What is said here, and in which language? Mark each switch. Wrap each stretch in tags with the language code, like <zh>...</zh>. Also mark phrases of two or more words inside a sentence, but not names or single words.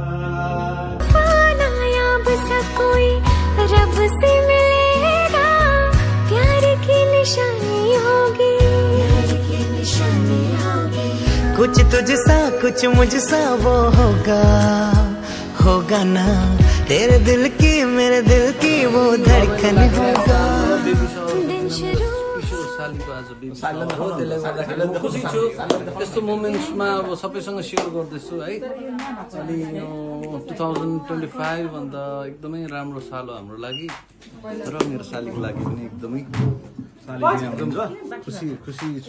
<hi>फानाया बस कोई रब से मिलेगा, प्यार की निशानी होगी, प्यार की निशानी होगी। कुछ तुझसा कुछ मुझसा वो होगा, होगा ना तेरे दिल की मेरे दिल की वो धड़कन होगा। दिन शुरू</hi> <ne>खुसी छु यस्तो मोमेन्ट्समा अब सबैसँग सेयर गर्दैछु है। अनि यो 2025 भन्दा एकदमै राम्रो साल हो हाम्रो लागि र मेरो सालीको लागि पनि एकदमै खुसी छु।</ne>